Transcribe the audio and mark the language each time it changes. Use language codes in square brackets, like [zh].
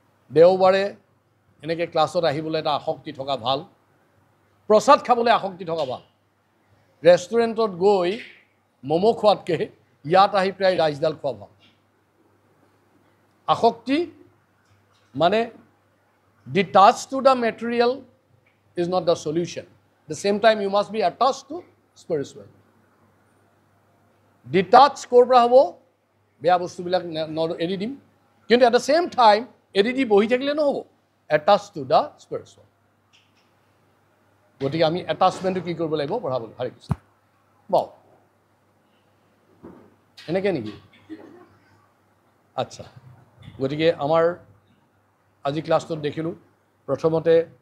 [as] দেওবাৰে এনেকৈ ক্লাছত আহিবলৈ এটা আসক্তি থকা ভাল প্ৰসাদ খাবলৈ আসক্তি থকা ভাল ৰেষ্টুৰেণ্টত গৈ ম'ম' খোৱাতকৈ ইয়াত আহি প্ৰায় ৰাইচডাল খোৱা ভাল আসক্তি মানে [en] Detach to the material is not the solution. At the same time, you must be attached to spiritual. [as] Detached কৰ পৰা হ'ব বেয়া বস্তুবিলাক এৰি দিম কিন্তু [en] at the same time [as] এৰি দি বহি থাকিলে নহ'ব [en] attached to the spiritual. [as] গতিকে আমি এটাচমেণ্টটো কি কৰিব লাগিব বঢ়াব লাগিব হৰে কৃষ্ণ বাও এনেকৈ নেকি আচ্ছা গতিকে আমাৰ আজি ক্লাছটোত দেখিলোঁ প্ৰথমতে